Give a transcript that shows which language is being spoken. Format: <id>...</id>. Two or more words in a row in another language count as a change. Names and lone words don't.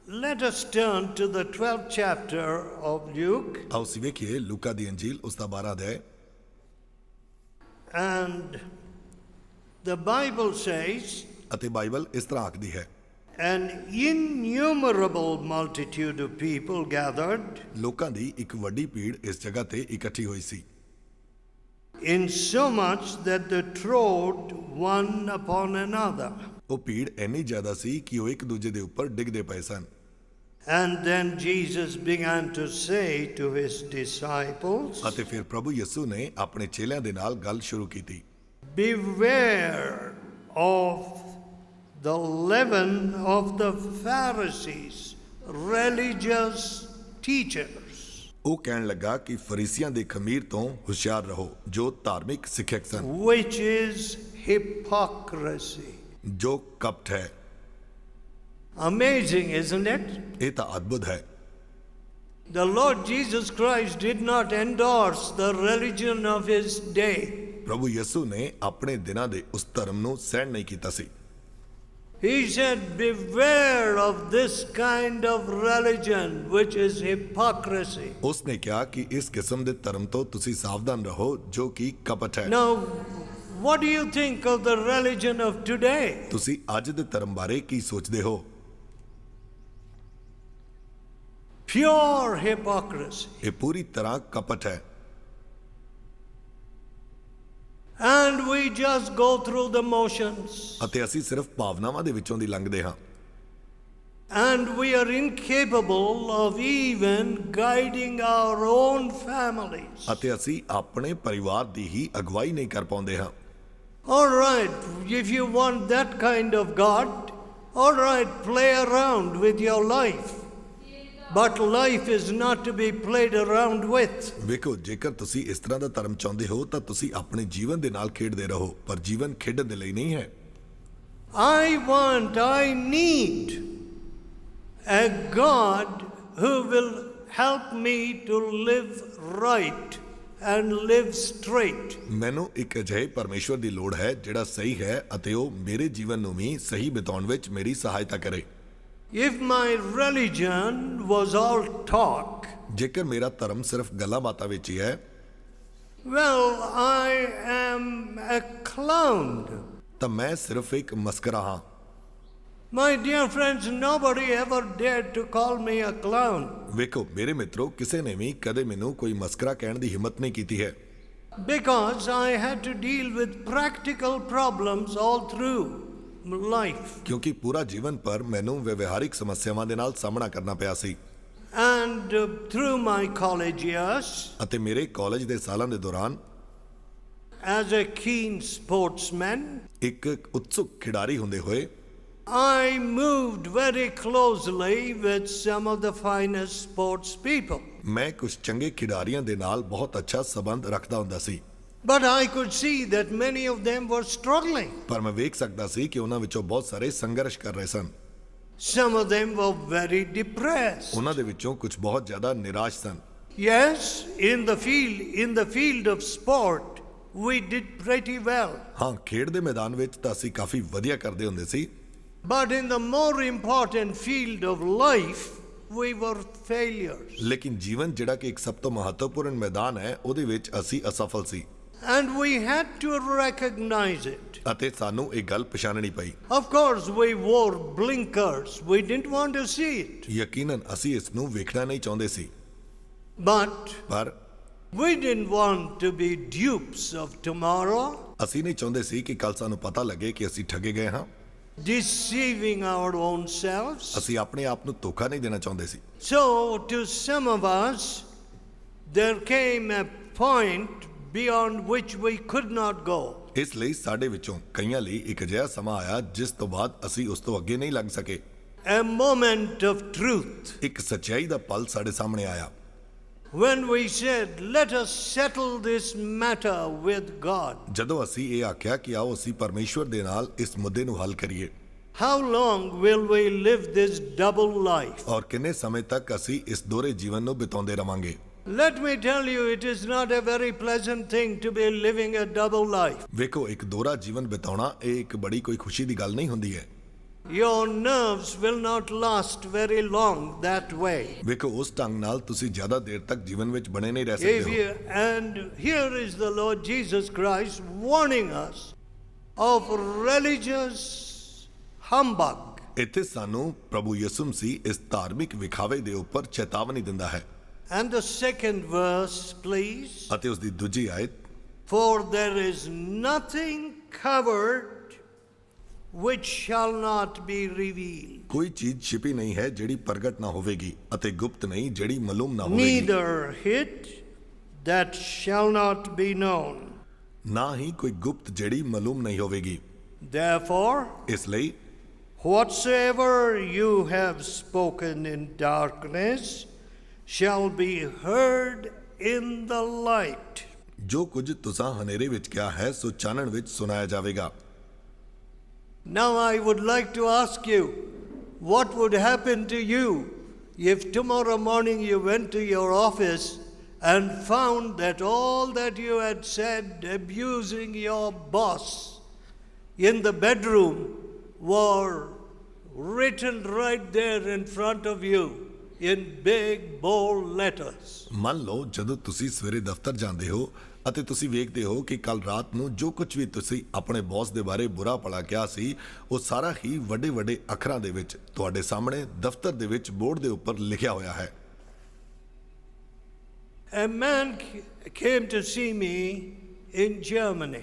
<en>Let us turn to the 12th chapter of Luke.</en> <pa>ਆਓ ਅਸੀਂ ਵੇਖੀਏ ਲੂਕਾ ਦੀ ਅੰਜੀਲ ਉਸ ਦਾ 12 ਅਧਿਆਇ।</pa> <en>And the Bible says,</en> <pa>ਅਤੇ ਬਾਈਬਲ ਇਸ ਤਰ੍ਹਾਂ ਆਖਦੀ ਹੈ,</pa> <en>an innumerable multitude of people gathered,</en> <pa>ਲੋਕਾਂ ਦੀ ਇੱਕ ਵੱਡੀ ਭੀੜ ਇਸ ਜਗ੍ਹਾ ਤੇ ਇਕੱਠੀ ਹੋਈ ਸੀ,</pa> <en>insomuch that they trod one upon another.</en> <pa>ਉਹ ਭੀੜ ਇੰਨੀ ਜ਼ਿਆਦਾ ਸੀ ਕਿ ਉਹ ਇੱਕ ਦੂਜੇ ਦੇ ਉੱਪਰ ਡਿੱਗਦੇ ਪਏ ਸਨ।</pa> <en>And then Jesus began to say to his disciples,</en> <pa>ਅਤੇ ਫਿਰ ਪ੍ਰਭੂ ਯਿਸੂ ਨੇ ਆਪਣੇ ਚੇਲਿਆਂ ਦੇ ਨਾਲ ਗੱਲ ਸ਼ੁਰੂ ਕੀਤੀ,</pa> <en>beware of the leaven of the Pharisees, religious teachers.</en> <pa>ਉਹ ਕਹਿਣ ਲੱਗਾ ਕਿ ਫਰੀਸੀਆਂ ਦੇ ਖਮੀਰ ਤੋਂ ਹੁਸ਼ਿਆਰ ਰਹੋ, ਜੋ ਧਾਰਮਿਕ ਸਿੱਖਿਅਕ ਸਨ,</pa> <en>Which is hypocrisy.</en> <pa>ਜੋ ਕਪਟ ਹੈ।</pa> <en>Amazing, isn't it?</en> <pa>ਇਹ ਤਾਂ ਅਦਭੁਤ ਹੈ।</pa> <en>The Lord Jesus Christ did not endorse the religion of his day.</en> <pa>ਪ੍ਰਭੂ ਯਿਸੂ ਨੇ ਆਪਣੇ ਦਿਨਾਂ ਦੇ ਉਸ ਧਰਮ ਨੂੰ ਸਹਿਣ ਨਹੀਂ ਕੀਤਾ ਸੀ।</pa> <en>He said, beware of this kind of religion, which is hypocrisy.</en> <pa>ਉਸ ਨੇ ਕਿਹਾ ਕਿ ਇਸ ਕਿਸਮ ਦੇ ਧਰਮ ਤੋਂ ਤੁਸੀਂ ਸਾਵਧਾਨ ਰਹੋ, ਜੋ ਕਿ ਕਪਟ ਹੈ।</pa> <en>Now, what do you think of the religion of today?</en> <pa>ਤੁਸੀਂ ਅੱਜ ਦੇ ਧਰਮ ਬਾਰੇ ਕੀ ਸੋਚਦੇ ਹੋ?</pa> <en>Pure hypocrisy.</en> <pa>ਇਹ ਪੂਰੀ ਤਰ੍ਹਾਂ ਕਪਟ ਹੈ।</pa> <en>And we just go through the motions.</en> <pa>ਅਤੇ ਅਸੀਂ ਸਿਰਫ ਭਾਵਨਾਵਾਂ ਦੇ ਵਿੱਚੋਂ ਦੀ ਲੰਘਦੇ ਹਾਂ।</pa> <en>And we are incapable of even guiding our own families.</en> <pa>ਅਤੇ ਅਸੀਂ ਆਪਣੇ ਪਰਿਵਾਰ ਦੀ ਹੀ ਅਗਵਾਈ ਨਹੀਂ ਕਰ ਪਾਉਂਦੇ ਹਾਂ।</pa> <en>All right, if you want that kind of God, all right, play around with your life. But life is not to be played around with.</en> <pa>ਵੇਖੋ, ਜੇਕਰ ਤੁਸੀਂ ਇਸ ਤਰ੍ਹਾਂ ਦਾ ਧਰਮ ਚਾਹੁੰਦੇ ਹੋ ਤਾਂ ਤੁਸੀਂ ਆਪਣੇ ਜੀਵਨ ਦੇ ਨਾਲ ਖੇਡਦੇ ਰਹੋ, ਪਰ ਜੀਵਨ ਖੇਡਣ ਦੇ ਲਈ ਨਹੀਂ ਹੈ।</pa> <en>I need a God who will help me to live right and live straight.</en> <pa>ਮੈਨੂੰ ਇੱਕ ਅਜਿਹੇ ਪਰਮੇਸ਼ਵਰ ਦੀ ਲੋੜ ਹੈ ਜਿਹੜਾ ਸਹੀ ਹੈ ਅਤੇ ਉਹ ਮੇਰੇ ਜੀਵਨ ਨੂੰ ਵੀ ਸਹੀ ਬਿਤਾਉਣ ਵਿੱਚ ਮੇਰੀ ਸਹਾਇਤਾ ਕਰੇ।</pa> <en>If my religion was all talk,</en> <pa>ਜੇਕਰ ਮੇਰਾ ਧਰਮ ਸਿਰਫ ਗੱਲਾਂ ਬਾਤਾਂ ਵਿੱਚ ਹੀ ਹੈ,</pa> <en>well, I am a clown.</en> <pa>ਤਾਂ ਮੈਂ ਸਿਰਫ ਇੱਕ ਮਸਕਰਾ ਹਾਂ।</pa> <en>My dear friends, nobody ever dared to call me a clown.</en> <pa>ਵੇਖੋ ਮੇਰੇ ਮਿੱਤਰੋ, ਕਿਸੇ ਨੇ ਵੀ ਕਦੇ ਮੈਨੂੰ ਕੋਈ ਮਸਕਰਾ ਕਹਿਣ ਦੀ ਹਿੰਮਤ ਨਹੀਂ ਕੀਤੀ ਹੈ,</pa> <en>Because I had to deal with practical problems all through life.</en> <pa>ਕਿਉਂਕਿ ਪੂਰਾ ਜੀਵਨ ਪਰ ਮੈਨੂੰ ਵਿਵਹਾਰਿਕ ਸਮੱਸਿਆਵਾਂ ਦੇ ਨਾਲ ਸਾਹਮਣਾ ਕਰਨਾ ਪਿਆ ਸੀ।</pa> <en>And through my college years,</en> <pa>ਅਤੇ ਮੇਰੇ ਕਾਲਜ ਦੇ ਸਾਲਾਂ ਦੇ ਦੌਰਾਨ</pa> <en>as a keen sportsman,</en> <pa>ਇੱਕ ਉਤਸੁਕ ਖਿਡਾਰੀ ਹੁੰਦੇ ਹੋਏ</pa> <en>I moved very closely with some of the finest sports people.</en> <pa>ਮੈਂ ਕੁਝ ਚੰਗੇ ਖਿਡਾਰੀਆਂ ਦੇ ਨਾਲ ਬਹੁਤ ਅੱਛਾ ਸੰਬੰਧ ਰੱਖਦਾ ਹੁੰਦਾ ਸੀ,</pa> <en>But I could see that many of them were struggling.</en> <pa>ਪਰ ਮੈਂ ਵੇਖ ਸਕਦਾ ਸੀ ਕਿ ਉਹਨਾਂ ਵਿੱਚੋਂ ਬਹੁਤ ਸਾਰੇ ਸੰਘਰਸ਼ ਕਰ ਰਹੇ ਸਨ।</pa> <en>Some of them were very depressed.</en> <pa>ਉਹਨਾਂ ਦੇ ਵਿੱਚੋਂ ਕੁਝ ਬਹੁਤ ਜ਼ਿਆਦਾ ਨਿਰਾਸ਼ ਸਨ।</pa> <en>Yes, in the field of sport, we did pretty well.</en> <pa>ਹਾਂ, ਖੇਡ ਦੇ ਮੈਦਾਨ ਵਿੱਚ ਤਾਂ ਅਸੀਂ ਕਾਫੀ ਵਧੀਆ ਕਰਦੇ ਹੁੰਦੇ ਸੀ,</pa> <en>But in the more important field of life, we were failures.</en> <pa>ਲੇਕਿਨ ਜੀਵਨ ਜਿਹੜਾ ਕਿ ਇੱਕ ਸਭ ਤੋਂ ਮਹੱਤਵਪੂਰਨ ਮੈਦਾਨ ਹੈ, ਉਹਦੇ ਵਿੱਚ ਅਸੀਂ ਅਸਫਲ ਸੀ।</pa> <en>And we had to recognize it.</en> <pa>ਅਤੇ ਸਾਨੂੰ ਇਹ ਗੱਲ ਪਛਾਣਨੀ ਪਈ।</pa> <en>Of course, we wore blinkers. We didn't want to see it.</en> <pa>ਯਕੀਨਨ ਅਸੀਂ ਇਸ ਨੂੰ ਵੇਖਣਾ ਨਹੀਂ ਚਾਹੁੰਦੇ ਸੀ,</pa> <en>But</en> <pa>ਪਰ</pa> <en>we didn't want to be dupes of tomorrow,</en> <pa>ਅਸੀਂ ਨਹੀਂ ਚਾਹੁੰਦੇ ਸੀ ਕਿ ਕੱਲ ਸਾਨੂੰ ਪਤਾ ਲੱਗੇ ਕਿ ਅਸੀਂ ਠੱਗੇ ਗਏ ਹਾਂ।</pa> <en>deceiving our own selves.</en> <pa>ਅਸੀਂ ਆਪਣੇ ਆਪ ਨੂੰ ਧੋਖਾ ਨਹੀਂ ਦੇਣਾ ਚਾਹੁੰਦੇ ਸੀ।</pa> <en>So, to some of us, there came a point beyond which we could not go.</en> <pa>ਇਸ ਲਈ ਸਾਡੇ ਵਿੱਚੋਂ ਕਈਆਂ ਲਈ ਇੱਕ ਅਜਿਹਾ ਸਮਾਂ ਆਇਆ ਜਿਸ ਤੋਂ ਬਾਅਦ ਅਸੀਂ ਉਸ ਤੋਂ ਅੱਗੇ ਨਹੀਂ ਲੰਘ ਸਕੇ।</pa> <en>A moment of truth.</en> <pa>ਇੱਕ ਸੱਚਾਈ ਦਾ ਪਲ ਸਾਡੇ ਸਾਹਮਣੇ ਆਇਆ,</pa> <en>When we said, let us settle this matter with God.</en> <pa>ਜਦੋਂ ਅਸੀਂ ਇਹ ਆਖਿਆ ਕਿ ਆਓ ਅਸੀਂ ਪਰਮੇਸ਼ਵਰ ਦੇ ਨਾਲ ਇਸ ਮੁੱਦੇ ਨੂੰ ਹੱਲ ਕਰੀਏ।</pa> <en>How long will we live this double life?</en> <pa>ਔਰ ਕਿੰਨੇ ਸਮੇਂ ਤੱਕ ਅਸੀਂ ਇਸ ਦੋਹਰੇ ਜੀਵਨ ਨੂੰ ਬਿਤਾਉਂਦੇ ਰਵਾਂਗੇ।</pa> <en>Let me tell you, it is not a very pleasant thing to be living a double life.</en> <pa>ਵੇਖੋ, ਇੱਕ ਦੋਹਰਾ ਜੀਵਨ ਬਿਤਾਉਣਾ ਇਹ ਇੱਕ ਬੜੀ ਕੋਈ ਖੁਸ਼ੀ ਦੀ ਗੱਲ ਨਹੀਂ ਹੁੰਦੀ ਹੈ।</pa> <en>your nerves will not last very long that way.</en> <pa>ਵੇਖੋ ਉਸ ਢੰਗ ਨਾਲ ਤੁਸੀਂ ਜ਼ਿਆਦਾ ਦੇਰ ਤੱਕ ਜੀਵਨ ਵਿੱਚ ਬਣੇ ਨਹੀਂ ਰਹਿ</pa> <en>If</en> <pa>ਸਕਦੇ</pa> <en>you,</en> <pa>ਹੋ।</pa> <en>and here is the Lord Jesus Christ warning us of religious humbug.</en> <pa>ਇੱਥੇ ਸਾਨੂੰ ਪ੍ਰਭੂ ਯਿਸੂ ਮਸੀਹ ਇਸ ਧਾਰਮਿਕ ਵਿਖਾਵੇ ਦੇ ਉੱਪਰ ਚੇਤਾਵਨੀ ਦਿੰਦਾ ਹੈ।</pa> <en>And the second verse, please.</en> <pa>ਅਤੇ ਉਸ ਦੀ ਦੂਜੀ ਆਇਤ,</pa> <en>For there is nothing covered which shall not be revealed,</en> <pa>ਕੋਈ ਚੀਜ਼ ਛਿਪੀ ਨਹੀਂ ਹੈ ਜਿਹੜੀ ਪ੍ਰਗਟ ਨਾ ਹੋਵੇਗੀ ਅਤੇ ਗੁਪਤ ਨਹੀਂ ਜਿਹੜੀ ਮਾਲੂਮ ਨਾ ਹੋਵੇਗੀ।</pa> <en>neither hid that shall not be known.</en> <pa>ਨਾ ਹੀ ਕੋਈ ਗੁਪਤ ਜਿਹੜੀ ਮਾਲੂਮ ਨਹੀਂ ਹੋਵੇਗੀ।</pa> <en>Therefore,</en> <pa>ਇਸ ਲਈ</pa> <en>whatsoever you have spoken in darkness shall be heard in the light.</en> <pa>ਜੋ ਕੁਝ ਤੁਸਾਂ ਹਨੇਰੇ ਵਿੱਚ ਕਿਹਾ ਹੈ ਸੋ ਚਾਨਣ ਵਿੱਚ ਸੁਣਾਇਆ ਜਾਵੇਗਾ।</pa> <en>Now I would like to ask you, what would happen to you if tomorrow morning you went to your office and found that all that you had said abusing your boss in the bedroom were written right there in front of you in big bold letters?</en> <pa>ਮੰਨ ਲਓ ਜਦੋਂ ਤੁਸੀਂ ਸਵੇਰੇ ਦਫ਼ਤਰ ਜਾਂਦੇ ਹੋ ਅਤੇ ਤੁਸੀਂ ਵੇਖਦੇ ਹੋ ਕਿ ਕੱਲ ਰਾਤ ਨੂੰ ਜੋ ਕੁਝ ਵੀ ਤੁਸੀਂ ਆਪਣੇ ਬੌਸ ਦੇ ਬਾਰੇ ਬੁਰਾ ਭਲਾ ਕਿਹਾ ਸੀ ਉਹ ਸਾਰਾ ਹੀ ਵੱਡੇ ਵੱਡੇ ਅੱਖਰਾਂ ਦੇ ਵਿੱਚ ਤੁਹਾਡੇ ਸਾਹਮਣੇ ਦਫ਼ਤਰ ਦੇ ਵਿੱਚ ਬੋਰਡ ਦੇ ਉੱਪਰ ਲਿਖਿਆ ਹੋਇਆ ਹੈ।</pa> <en>A man came to see me in Germany,</en>